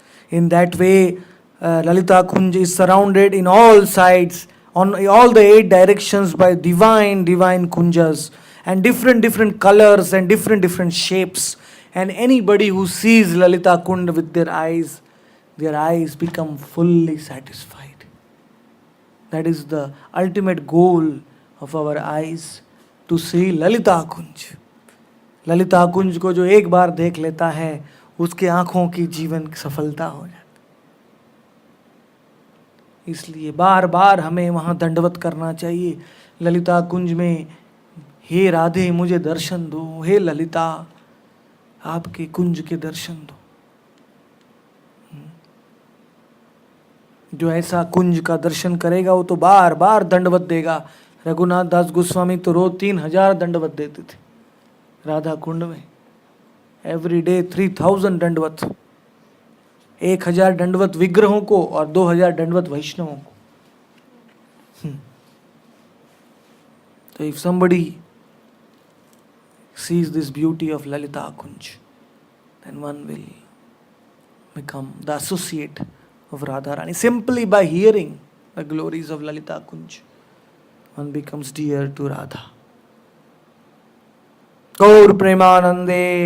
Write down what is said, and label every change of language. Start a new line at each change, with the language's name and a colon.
English: In that way, Lalita Kunj is surrounded in all sides, on all the 8 directions, by divine kunjas, and different colors and different shapes. And anybody who sees Lalita Kund with their eyes become fully satisfied. That is the ultimate goal of our eyes, to see Lalita Kunj.
Hindi: Lalita कुंज को जो एक बार देख लेता है, उसके आंखों की जीवन सफलता हो जाती। इसलिए बार बार हमें वहाँ दंडवत करना चाहिए ललिता कुंज में। हे राधे मुझे दर्शन दो, हे ललिता आपके कुंज के दर्शन दो। जो ऐसा कुंज का दर्शन करेगा वो तो बार बार दंडवत देगा। रघुनाथ दास गोस्वामी तो रोज 3000 दंडवत देते थे राधा कुंड में। एवरी डे 3000 दंडवत, 1000 दंडवत विग्रहों को और 2000 दंडवत वैष्णवों को। तो
English: If somebody sees this beauty of Lalita Kunj, then one will become the associate of Radharani. Simply by hearing the glories of Lalita Kunj, one becomes dear to Radha. Gaur Premanande.